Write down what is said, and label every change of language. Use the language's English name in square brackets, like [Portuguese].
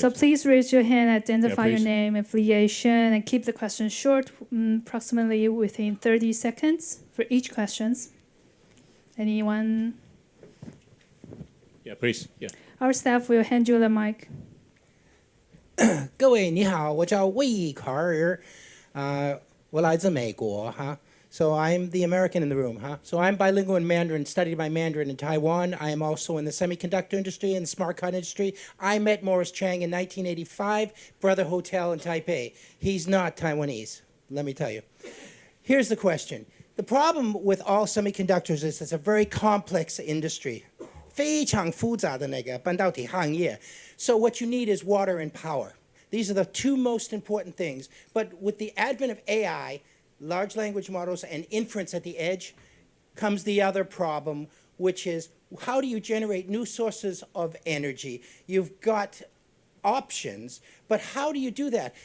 [English] So please raise your hand, identify your please. name, affiliation, and keep the question short, approximately within 30 seconds for each question. Anyone? Yeah, please. Yeah. Our staff will hand you the mic. [Chinese] 各位你好，我叫魏卡尔，我来自美国哈。 [English] So I'm the American in the room, huh? So I'm bilingual in Mandarin, studied my Mandarin in Taiwan. I am also in the semiconductor industry and smart card industry. I met Morris Chang in 1985, Brother Hotel in Taipei. He's not Taiwanese, let me tell you. Here's the question. The problem with all semiconductors is it's a very complex industry. [Chinese] 非常复杂的那个半导体行业. [English] So what you need is water and power. These are the 2 most important things. But with the advent of AI, large language models, and inference at the edge, comes the other problem, which is how do you generate new sources of energy? You've got options, but how do you do that?